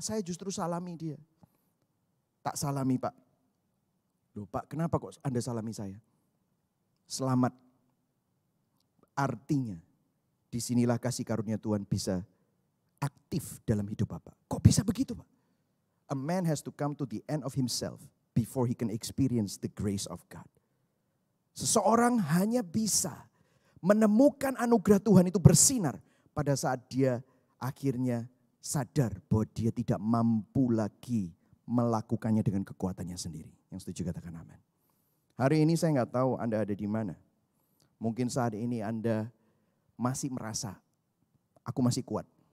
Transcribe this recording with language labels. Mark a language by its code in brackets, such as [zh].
[id] Saya justru salami dia. Tak salami Pak. Loh Pak, kenapa kok Anda salami saya? Selamat. Artinya, disinilah kasih karunia Tuhan bisa aktif dalam hidup Bapak. Kok bisa begitu Pak? [en] A man has to come to the end of himself before he can experience the grace of God. [id] Seseorang hanya bisa menemukan anugerah Tuhan itu bersinar pada saat dia akhirnya sadar bahwa dia tidak mampu lagi melakukannya dengan kekuatannya sendiri. Yang setuju katakan amin. Hari ini saya nggak tahu Anda ada di mana. Mungkin saat ini Anda masih merasa aku masih kuat.